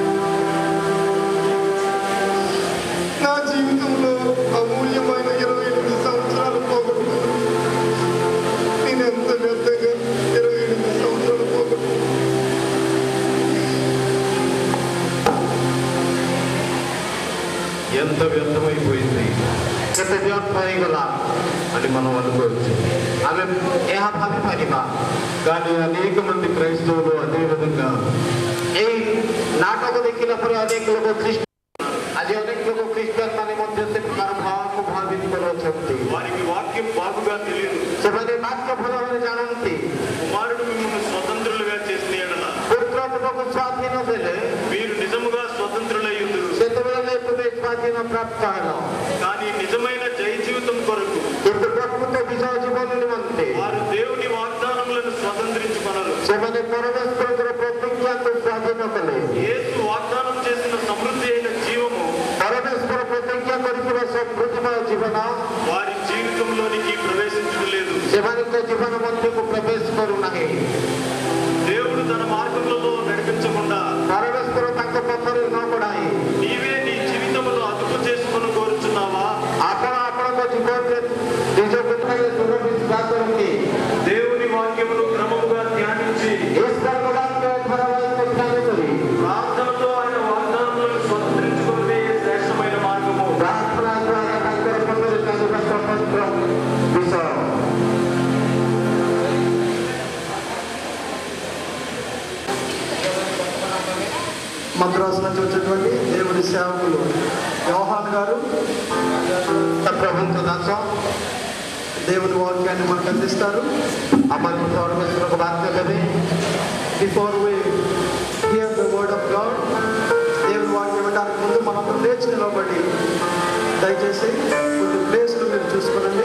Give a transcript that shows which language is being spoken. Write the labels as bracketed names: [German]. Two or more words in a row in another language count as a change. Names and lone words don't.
[Telugu] నా జీవితంలో అమూల్యమైన 28 సంవత్సరాలు పోగొట్టుకున్నాను. నేను ఎంత వ్యర్థంగా 28 సంవత్సరాలు పోగొట్టుకున్నాను. ఎంత వ్యర్థమైపోయింది, [Odia] କେତେ ବ୍ୟର୍ଥ ହେଇଗଲା [Telugu] అని మనం అనుకోవచ్చు. [Odia] ఆమె ଏହା ଭାବିପାରିବା, [Telugu] కానీ అనేక మంది క్రైస్తవులు అదేవిధంగా [Odia] এই ନାଟକ ଦେଖିଲା ପରେ ଅନେକ ଲୋକ ଆଜି ଅନେକ ଲୋକ ଖ୍ରୀଷ୍ଟିଆନ ମାନେ ମଧ୍ୟ ସେ ପ୍ରକାର ଭାବକୁ ଭାବିତ କରୁଛନ୍ତି. [Telugu] వారికి వాక్యం బాగుగా తెలియదు. [Odia] ସେମାନେ ବାକ୍ୟ ଭଲ ଭାବରେ ଜାଣନ୍ତି. [Telugu] కుమారుడు మిమ్మల్ని స్వతంత్రులుగా చేసిన ఎడల [Odia] ପୁତ୍ର ତୁମକୁ ସ୍ୱାଧୀନ ଦେଲେ [Telugu] మీరు నిజముగా స్వతంత్రులయ్యుందురు. [Odia] ସେତେବେଳେ ତୁମେ ସ୍ୱାଧୀନ ପ୍ରାପ୍ତ ହେଲ. [Telugu] కానీ నిజమైన జయ జీవితం కొరకు [Odia] କିନ୍ତୁ ପ୍ରକୃତ ବିଜୟ ଜୀବନ ନିମନ୍ତେ [Telugu] వారు దేవుని వాగ్దానములను స్వతంత్రించుకొనరు. [Odia] ସେମାନେ ପରମେଶ୍ୱରଙ୍କର ପ୍ରତିଜ୍ଞାକୁ ସ୍ୱାଧୀନ କଲେ. [Telugu] యేసు వాగ్దానం చేసిన సమృద్ధి అయిన జీవము [Odia] ପରମେଶ୍ୱର ପ୍ରତିଜ୍ଞା କରିଥିବା ସମୃଦ୍ଧିମୟ ଜୀବନ [Telugu] వారి జీవితంలోనికి ప్రవేశించలేదు. [Odia] ସେମାନଙ୍କ ଜୀବନ ମଧ୍ୟକୁ ପ୍ରବେଶ କରୁନାହିଁ. [Telugu] దేవుడు తన మార్గములలో నడిపించకుండా [Odia] ପରମେଶ୍ୱର ତାଙ୍କ ପଥରେ ନ ବଢ଼ାଇ [Telugu] నీవే నీ జీవితమును అదుపు చేసుకొని కోరుచున్నావా? [Odia] ଆପଣ ଆପଣଙ୍କ ଜୀବନରେ ନିଜ ପୁତ୍ରରେ ଦୃଢ଼ ବିଶ୍ୱାସ ରଖି [Telugu] దేవుని వాక్యమును క్రమముగా ధ్యానించి [Odia] ଈଶ୍ୱରଙ୍କ ବାକ୍ୟ ଧାରାବାହିକ ଧ୍ୟାନ କରି [Telugu] ప్రార్థనతో ఆయన వాగ్దానములను స్వతంత్రించుకునే శ్రేష్టమైన మార్గము. [Odia] ପ୍ରାର୍ଥନା ଦ୍ୱାରା ତାଙ୍କର ପଥରେ ଚାଲିବା ସ୍ୱତନ୍ତ୍ର ବିଷୟ. [Telugu] మద్రాసు నుంచి వచ్చేటువంటి దేవుడి సేవకులు యోహాన్ గారు [Odia] ପ୍ରଭୁଙ୍କ ଦାସ [Telugu] దేవుని వాక్యాన్ని మనకు అందిస్తారు. [Odia] ଆମକୁ ପରମେଶ୍ୱରଙ୍କ ବାକ୍ୟ ଦେବେ. [English] Before we hear the word of God, [Telugu] దేవుని వాక్యం వినడానికి ముందు మనందరం లేచి నిలబడి దయచేసి కొన్ని ప్లేస్లు మీరు చూసుకోనండి.